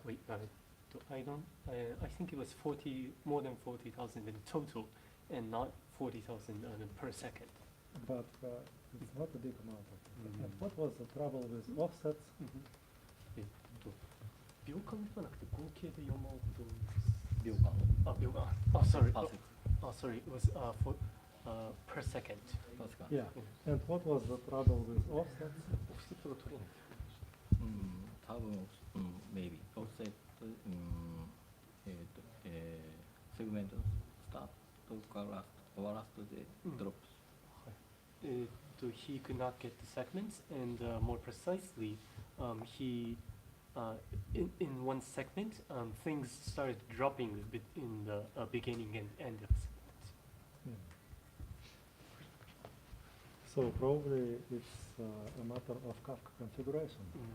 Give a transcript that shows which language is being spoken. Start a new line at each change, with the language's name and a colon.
English: Wait, I think it was more than 40,000 in total, and not 40,000 per second. But it's not a big amount of it. And what was the trouble with offsets?
Japanese: 秒間ではなくて合計で4万ほど秒間。秒間。
English: Sorry. Sorry. It was per second. Yeah. And what was the trouble with offsets?
Japanese: オフセットが取れない。多分、maybe オフセット、セグメントのスタートから終わらすとでドロップ。
English: He could not get the segments, and more precisely, he in one segment, things started dropping a bit in the beginning and end of the segment. So probably it's a matter of Kafka configuration.